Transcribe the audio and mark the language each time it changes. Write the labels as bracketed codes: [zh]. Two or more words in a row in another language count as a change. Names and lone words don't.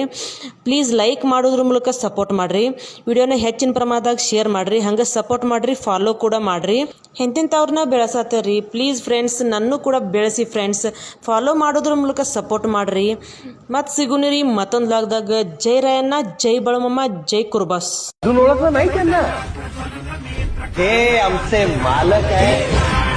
[kn] ಪ್ಲೀಸ್ ಲೈಕ್ ಮಾಡೋದ್ರ ಮೂಲಕ ಸಪೋರ್ಟ್ ಮಾಡಿರಿ. ವಿಡಿಯೋನ ಹೆಚ್ಚಿನ ಪ್ರಮಾಣದಾಗ ಶೇರ್ ಮಾಡಿರಿ. ಹಂಗೆ ಸಪೋರ್ಟ್ ಮಾಡಿರಿ, ಫಾಲೋ ಕೂಡ ಮಾಡಿರಿ. ಎಂತೆಂಥವ್ರನ್ನ ಬೆಳೆಸತ್ತೇರಿ. ಪ್ಲೀಸ್ ಫ್ರೆಂಡ್ಸ್, ನನ್ನೂ ಕೂಡ ಬೆಳೆಸಿ ಫ್ರೆಂಡ್ಸ್. ಫಾಲೋ ಮಾಡೋದ್ರ ಮೂಲಕ ಸಪೋರ್ಟ್ ಮಾಡಿರಿ. ಮತ್ತು ಸಿಗುನಿ ರೀ ಮತ್ತೊಂದು ಲಾಗ್ದಾಗ. ಜೈ ರಾಯಣ್ಣ, ಜೈ बाळूमामा, जय कुर्बास. [mr] अजून ओळखलं नाही त्यांना? ते आमचे मालक आहे.